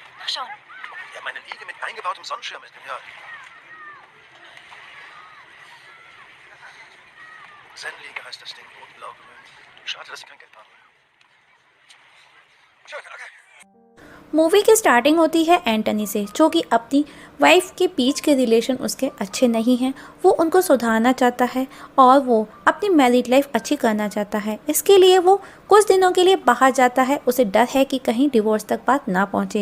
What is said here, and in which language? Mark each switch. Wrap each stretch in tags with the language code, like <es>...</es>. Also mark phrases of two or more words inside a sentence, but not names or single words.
<de>schon. Ja, meine Liege mit eingebautem Sonnenschirm ist ja. Zen-Liege heißt das Ding, rot-blau gemüllt. Schade, dass sie kein Geld haben. Schön, okay.</de> <hi>मूवी की स्टार्टिंग होती है एंटनी से, जो कि अपनी वाइफ के बीच के रिलेशन उसके अच्छे नहीं हैं। वो उनको सुधारना चाहता है और वो अपनी मैरिड लाइफ अच्छी करना चाहता है। इसके लिए वो कुछ दिनों के लिए बाहर जाता है। उसे डर है कि कहीं डिवोर्स तक बात ना पहुंचे।</hi>